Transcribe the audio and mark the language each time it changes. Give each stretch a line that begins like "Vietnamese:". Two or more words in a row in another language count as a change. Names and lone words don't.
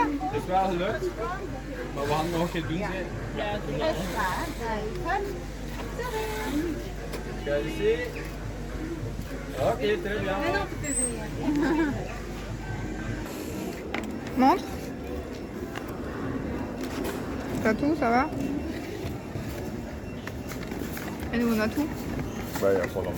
Dutch: Het is wel gelukt. Maar we hadden nog een keer doen. Kijk ici.
French: Ok, très bien. Montre. T'as tout, ça va? Et nous, on a tout. Bah, il y a pas d'hamburger.